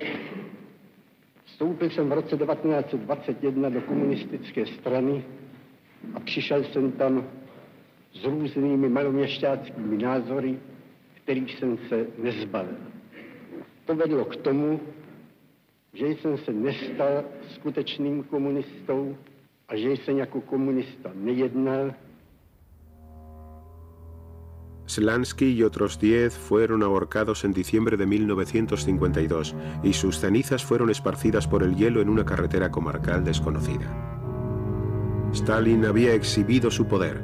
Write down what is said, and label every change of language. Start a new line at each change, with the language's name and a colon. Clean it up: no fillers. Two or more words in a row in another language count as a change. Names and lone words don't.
Czech: Vstoupil jsem v roce 1921 do komunistické strany a přišel jsem tam s různými maloměšťáckými názory, kterých jsem se nezbavil. To vedlo k tomu, že jsem se nestal skutečným komunistou a že jsem jako komunista nejednal.
Spanish: Slansky y otros 10 fueron ahorcados en diciembre de 1952 y sus cenizas fueron esparcidas por el hielo en una carretera comarcal desconocida. Stalin había exhibido su poder.